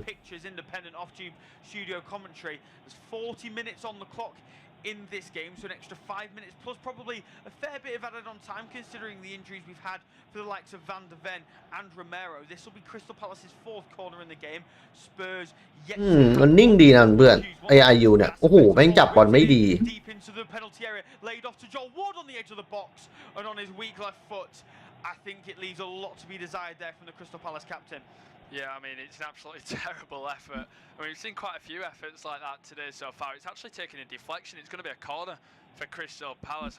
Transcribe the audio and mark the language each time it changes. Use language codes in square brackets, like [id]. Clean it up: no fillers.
[en] Pictures independent off-tube studio commentary. There's 40 minutes on the clock in this game, so an extra 5 minutes plus probably a fair bit of added on time considering the injuries we've had for the likes of Van de Ven and Romero. This will be Crystal Palace's fourth corner in the game. Spurs yet [th] มันนิ่งดีนะเพื่อนไอยูเนี่ยโอ้โหแม่งจับบอลไม่ดี [en] deep into the penalty area, laid off to Joel Ward on the edge of the box and on his weak left foot. I think it leaves a lot to be desired there from the Crystal Palace captain. Yeah, I mean, it's an absolutely terrible effort. I mean, we've seen quite a few efforts like that today so far. It's actually taken a deflection. It's going to be a corner for Crystal Palace.